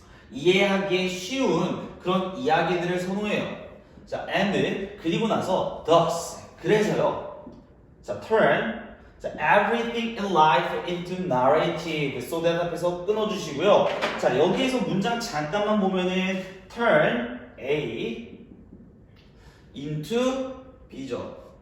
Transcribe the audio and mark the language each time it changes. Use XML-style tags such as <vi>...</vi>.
<ko>이해하기에 쉬운 그런 이야기들을 선호해요. 자, and 그리고 나서 thus 그래서요.</ko> <en>자, turn 자, everything in life into narrative.</en> <ko>so that 앞에서 끊어주시고요. 자, 여기에서 문장 잠깐만 보면은</ko> <en>turn A into B죠.</en>